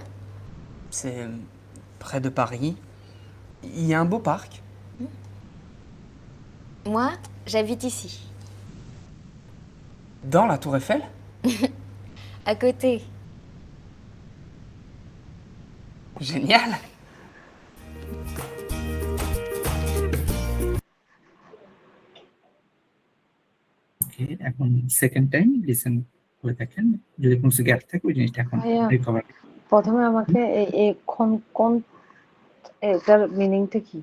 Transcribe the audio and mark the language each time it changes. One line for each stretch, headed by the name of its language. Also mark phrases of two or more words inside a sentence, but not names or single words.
French: C'est près de Paris. Il y a un beau parc. Moi, j'habite ici. Dans la Tour Eiffel? À côté. Génial!
Bangla: ওকে, এখন
English: second time listen
Bangla: করে দেখেন, যদি কোনো গ্যাপ থাকে ওই জিনিসটা এখন ভাইয়া রিকভার। প্রথমে আমাকে এই কোন এটার মিনিংটা কি?